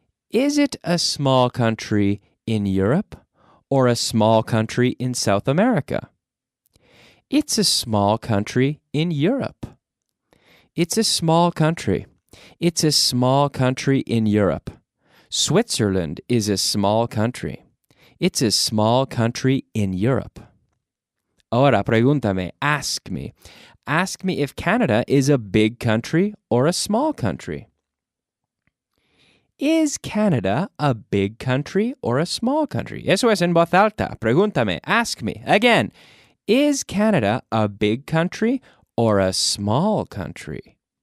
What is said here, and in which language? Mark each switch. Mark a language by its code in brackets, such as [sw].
[en] Is it a small country in Europe or a small country in South America? It's a small country in Europe. It's a small country. It's a small country in Europe. Switzerland is a small country. It's a small country in Europe. [es] Ahora pregúntame, [en] ask me. Ask me if Canada is a big country or a small country. Is Canada a big country or a small country? [es] Eso es en voz alta. Pregúntame, [en] ask me. Again, is Canada a big country or a small country?